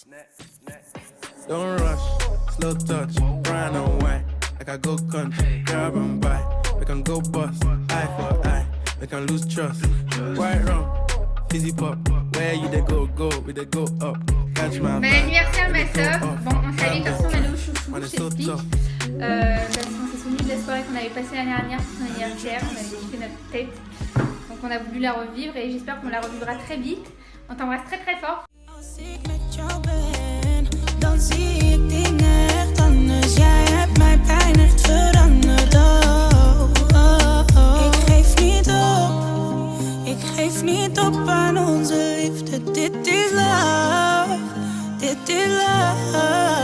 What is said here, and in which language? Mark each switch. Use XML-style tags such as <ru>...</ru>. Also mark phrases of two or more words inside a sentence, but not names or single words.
<en>Don't rush, slow touch, brown and white. Like I go country, grab and buy. We can go bust, eye for eye. We can lose trust. White rum, fizzy pop. Where you they go, we they go up. Catch my</en> <fr>Bon anniversaire ma soeur. Bon, on salue garçon Malo Chouchou, je t'explique. Parce qu'on s'est souvenu de la soirée qu'on avait passée l'année dernière pour son anniversaire. On avait kiffé notre tête. Donc on a voulu la revivre et j'espère qu'on la revivra très vite. On t'embrasse très très fort.</fr> <nl>Dan zie ik dingen echt anders. Jij hebt mij pijn echt veranderd. Ik geef niet op. Ik geef niet op aan onze liefde. Dit is love. Dit is love.</nl>